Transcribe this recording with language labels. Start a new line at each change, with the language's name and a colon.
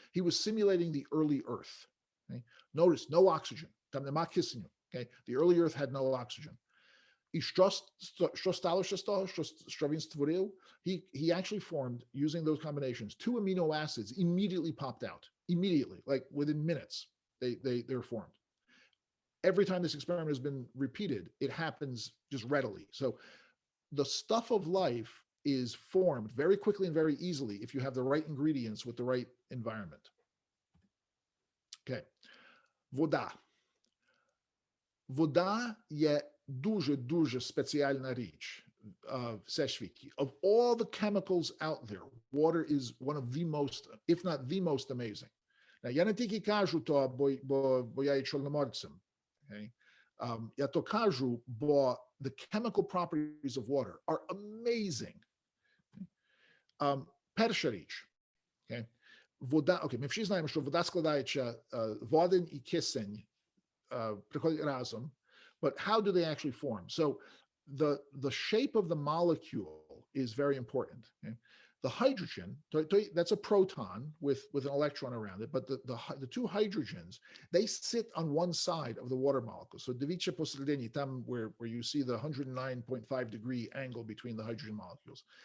English: He was simulating the early Earth. Okay? Notice, no oxygen.
Ukrainian: Там нема кисню.
English: Okay? The early Earth had no oxygen.
Ukrainian: І що сталося з того, що він створив?
English: He actually formed, using those combinations, 2 amino acids immediately popped out. Immediately, like within minutes, they're formed. Every time this experiment has been repeated, it happens just readily. So the stuff of life is formed very quickly and very easily if you have the right ingredients with the right environment.
Ukrainian: Okay. Вода. Вода є дуже спеціальна річ в всесвіті.
English: Of all the chemicals out there, water is one of the most, if not the most amazing.
Ukrainian: Now, я не тільки кажу то, бо я є чорноморцем.
English: Okay?
Ukrainian: Я то кажу, бо
English: the chemical properties of water are amazing.
Ukrainian: Перша річ. Okay? Вода, ми всі знаємо, що вода складається водень і кисень, приходять разом,
English: but how do they actually form? So the shape of the molecule is very important. Okay? The hydrogen, that's a proton with an electron around it, but the two hydrogens, they sit on one side of the water molecule. So
Ukrainian: дивіться посередині, там
English: where you see the 109.5 degree angle between the hydrogen molecules.